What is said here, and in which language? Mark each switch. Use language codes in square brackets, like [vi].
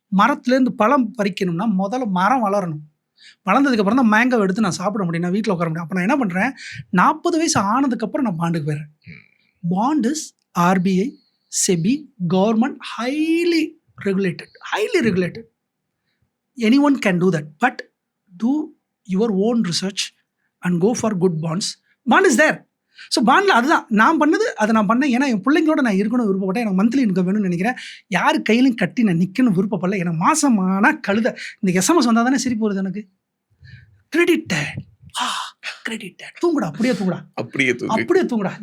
[ta] மரத்துலேருந்து பழம் பறிக்கணும்னா முதல்ல மரம் வளரணும். வளர்ந்ததுக்கப்புறம் தான் மேங்கோ எடுத்து நான் சாப்பிட முடியும், நான் வீட்டில் உட்கார முடியும். அப்போ நான் என்ன பண்ணுறேன், 40 வயசு ஆனதுக்கப்புறம் நான் பாண்டுக்கு போயிடுறேன். Bond is RBI, SEBI, government, highly regulated. [en] Anyone can do that, but do your own research and go for good bonds. Bond is there. [ta] So பாண்டில் அதுதான் நான் பண்ணது, அதை நான் பண்ணேன். ஏன்னா என் பிள்ளைங்களோட நான் இருக்கணும்னு விருப்பப்பட்டேன். எனக்கு மந்த்லி இன்கம் வேணும்னு நினைக்கிறேன். யார் கையிலையும் கட்டி நான் நிற்கணும் விருப்பப்படல. எனக்கு மாசமான கழுத இந்த SMS வந்தால் தானே சிரிப்பு வருது எனக்கு. கிரெடிட்டட் தூங்குடா, அப்படியே தூங்குடா.